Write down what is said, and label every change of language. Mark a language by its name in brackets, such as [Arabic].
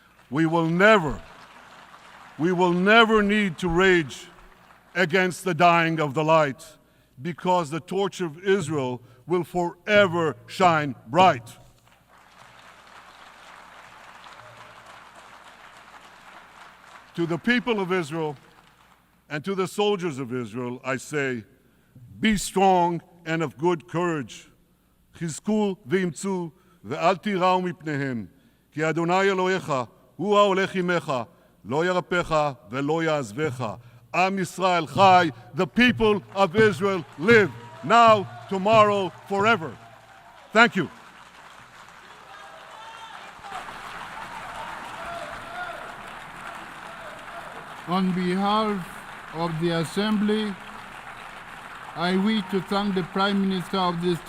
[English] We will never need to rage against the dying of the light, because the torch of Israel will forever shine bright. To the people of Israel and to the soldiers of Israel, I say, be strong and of good courage. [Hebrew] חזקו ואמצו ואל תיראו מפניהם, כי אדוני אלוהיך הוא ההולך עמך, לא ירפך ולא יעזבך. Am Yisrael Chai, [English] the people of Israel live, now, tomorrow, forever. Thank you. On behalf of the Assembly, I wish to thank the Prime Minister of the